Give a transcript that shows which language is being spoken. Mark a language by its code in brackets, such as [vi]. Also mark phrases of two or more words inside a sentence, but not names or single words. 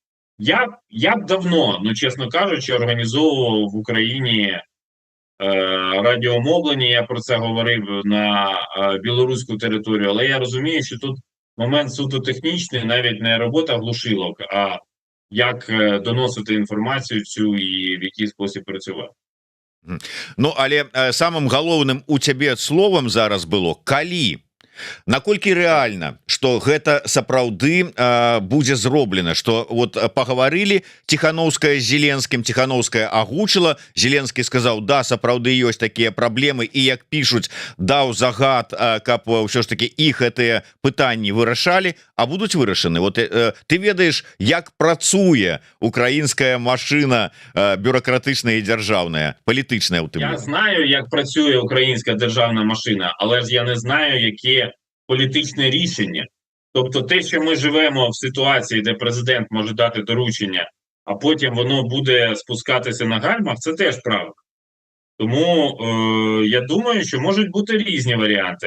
[uk] Я б давно, чесно кажучи, організовував в Україні радіомовлення, я про це говорив на білоруську територію, але я розумію, що тут момент суто технічний, навіть не робота глушилок, а як доносити інформацію цю і в який спосіб працювати. [be] Але самым галоўным у цябе словам зараз было «калі». Наколькі рэальна, што гэта сапраўды будзе зроблена, што вот пагаварылі Тихановская з Зеленскім, Тихановская агучыла, Зеленскі сказаў, да, сапраўды ёсць такія праблемы, і як пішуць, даў загад, каб ўсё ж таки іх гэтыя пытанні вырашалі, а будуць вырашаны. Вот ты ведаеш, як працуе украінская машына бюрократычная і дзяржаўная, палітычная ў тым. [uk] Я знаю, як працює українська державна машина, але ж я не знаю, які політичне рішення. Тобто те, що ми живемо в ситуації, де президент може дати доручення, а потім воно буде спускатися на гальмах, це теж правда. Тому я думаю, що можуть бути різні варіанти.